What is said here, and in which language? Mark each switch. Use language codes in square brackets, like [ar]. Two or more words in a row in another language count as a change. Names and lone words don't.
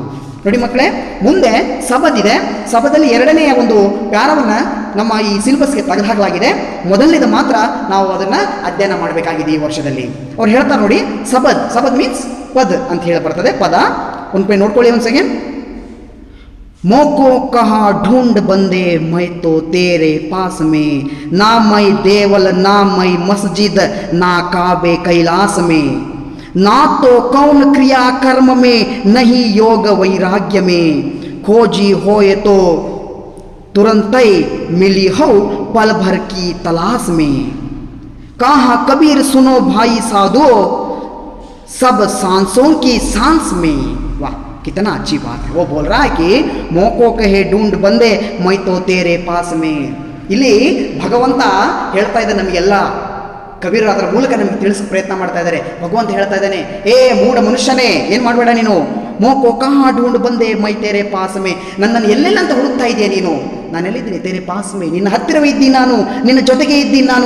[kn] ನೋಡಿ ಮಕ್ಕಳೇ, ಮುಂದೆ ಸಬದಿದೆ. ಸಬದಲ್ಲಿ ಎರಡನೆಯ ಒಂದು ಪ್ಯಾರವನ್ನು ನಮ್ಮ ಈ ಸಿಲೆಬಸ್ಗೆ ತೆಗೆದುಹಾಕಲಾಗಿದೆ. ಮೊದಲನೇದು ಮಾತ್ರ ನಾವು ಅದನ್ನು ಅಧ್ಯಯನ ಮಾಡಬೇಕಾಗಿದೆ ಈ ವರ್ಷದಲ್ಲಿ. ಅವ್ರು ಹೇಳ್ತಾರೆ ನೋಡಿ, ಸಬದ್ ಮೀನ್ಸ್ ಪದ್ ಅಂತ ಹೇಳಿ ಬರ್ತದೆ. ಪದ ಒಂದು ಪೇ ನೋಡ್ಕೊಳ್ಳಿ ಒಂದು ಸೆಕೆಂಡ್. [hi] मोको कहा ढूंढ बंदे मैं तो तेरे पास में, ना मैं देवल ना मैं मस्जिद ना काबे कैलाश में, ना तो कौन क्रिया कर्म में नहीं योग वैराग्य में, खोजी होए तो तुरंत मिली हो पल भर की तलाश में, कहा कबीर सुनो भाई साधो सब सांसों की सांस में। वाह, कितना अच्छी बात है। वो बोल रहा है कि मोको कहे ढूंढ बंदे मैं तो तेरे पास में. [kn] ಇಲ್ಲಿ ಭಗವಂತ ಹೇಳ್ತಾ ಇದ್ದಾನೆ ನಮಗೆಲ್ಲ, ಕಬೀರ್ ಅದರ ಮೂಲಕ ನಮಗೆ ತಿಳಿಸ ಪ್ರಯತ್ನ ಮಾಡ್ತಾ ಇದ್ದಾರೆ. ಭಗವಂತ ಹೇಳ್ತಾ ಇದ್ದಾನೆ, ಏ ಮೂಢ ಮನುಷ್ಯನೇ, ಏನು ಮಾಡಬೇಡ ನೀನು. [hi] मोको कहाँ ढूंढ बंदे मैं तेरे पास में, [kn] ನನ್ನನ್ನು ಎಲ್ಲೆಲ್ಲ ಅಂತ ಹುಡುಕ್ತಾ ಇದೆಯಾ ನೀನು? ನಾನು ಎಲ್ಲಿದ್ದೀನಿ? [hi] तेरे पास में, [kn] ನಿನ್ನ ಹತ್ತಿರವೇ ಇದ್ದೀನಿ ನಾನು, ನಿನ್ನ ಜೊತೆಗೆ ಇದ್ದೀನಿ ನಾನು.